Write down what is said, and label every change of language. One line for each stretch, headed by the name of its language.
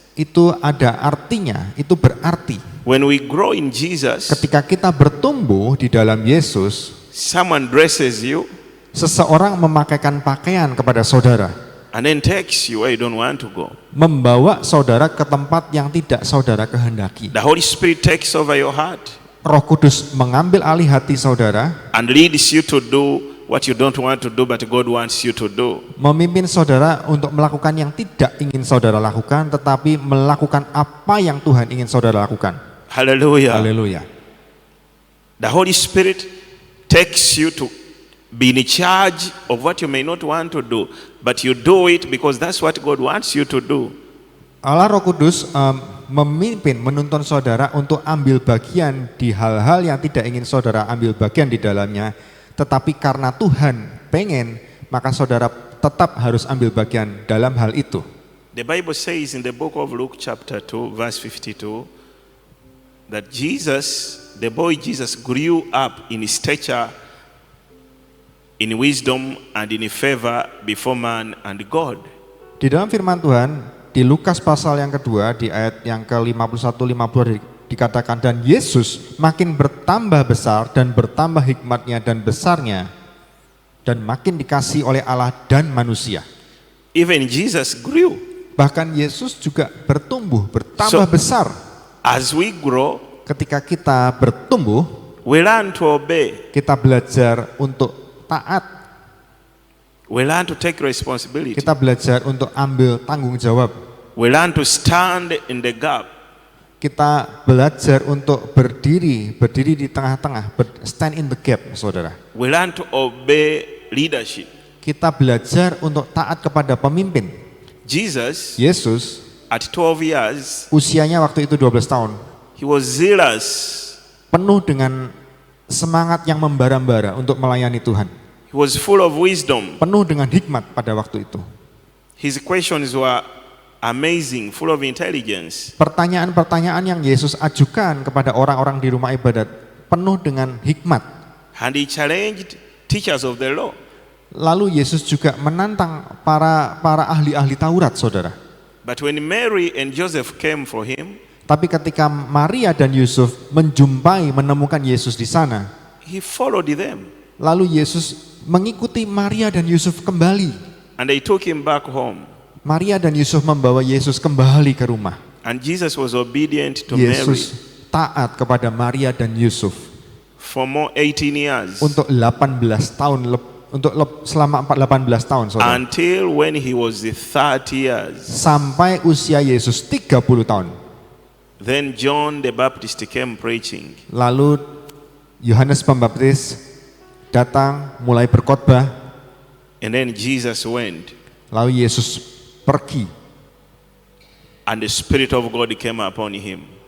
Indonesian: itu ada artinya, itu berarti.
English: When we grow in Jesus,
Indonesian: Ketika kita bertumbuh di dalam Yesus,
English: someone dresses you
Indonesian: seseorang memakaikan pakaian kepada saudara,
English: and then takes you where you don't want to go.
Indonesian: membawa saudara ke tempat yang tidak saudara kehendaki.
English: The Holy Spirit takes over your heart
Indonesian: Roh Kudus mengambil alih hati saudara,
English: and leads you to do what you don't want to do but God wants you to do.
Indonesian: memimpin saudara untuk melakukan yang tidak ingin saudara lakukan, tetapi melakukan apa yang Tuhan ingin saudara lakukan.
English: Hallelujah.
Indonesian: Haleluya.
English: The Holy Spirit takes you to be in charge of what you may not want to do, but you do it because that's what God wants you to do.
Indonesian: Allah Roh Kudus memimpin, menuntun saudara untuk ambil bagian di hal-hal yang tidak ingin saudara ambil bagian di dalamnya, tetapi karena Tuhan pengen, maka saudara tetap harus ambil bagian dalam hal itu.
English: The Bible says in the book of Luke chapter 2 verse 52 that Jesus, the boy Jesus, grew up in stature, in wisdom and in favor before man and God.
Indonesian: Di dalam firman Tuhan, di Lukas pasal yang kedua, di ayat yang ke-51-52 dikatakan, dan Yesus makin bertambah besar dan bertambah hikmatnya dan besarnya, dan makin dikasih oleh Allah dan manusia.
English: Even Jesus grew.
Indonesian: Bahkan Yesus juga bertumbuh, bertambah
English: So-
Indonesian: besar.
English: As we grow,
Indonesian: Ketika kita bertumbuh,
English: we learn to obey.
Indonesian: kita belajar untuk taat,
English: We learn to take responsibility.
Indonesian: kita belajar untuk ambil tanggung jawab,
English: We learn to stand in the gap.
Indonesian: kita belajar untuk berdiri di tengah-tengah,
English: stand in the gap,
Indonesian: saudara.
English: We learn to obey leadership.
Indonesian: Kita belajar untuk taat kepada pemimpin.
English: Jesus,
Indonesian: Yesus
English: at 12 years,
Indonesian: usianya waktu itu 12 tahun,
English: he was zealous.
Indonesian: penuh dengan semangat yang membara-bara untuk melayani Tuhan,
English: He was full of wisdom.
Indonesian: penuh dengan hikmat pada waktu itu.
English: His questions were amazing, full of intelligence.
Indonesian: Pertanyaan-pertanyaan yang Yesus ajukan kepada orang-orang di rumah ibadat penuh dengan hikmat.
English: And he challenged teachers of the law.
Indonesian: Lalu Yesus juga menantang para ahli-ahli Taurat, saudara.
English: But when Mary and Joseph came for him,
Indonesian: Tapi ketika Maria dan Yusuf menemukan Yesus di sana,
English: he followed them.
Indonesian: lalu Yesus mengikuti Maria dan Yusuf kembali.
English: And they took him back home.
Indonesian: Maria dan Yusuf membawa Yesus kembali ke rumah.
English: And Jesus was obedient to Mary
Indonesian: Yesus taat kepada Maria dan Yusuf
English: for more 18 years.
Indonesian: untuk 18 tahun selama 18 tahun, saudara.
English: Until when he was 30 years.
Indonesian: Sampai usia Yesus 30 tahun.
English: Then John the Baptist came preaching.
Indonesian: Lalu Yohanes Pembaptis datang mulai berkhotbah.
English: And then Jesus went.
Indonesian: Lalu Yesus pergi.
English: And the Spirit of God came upon him.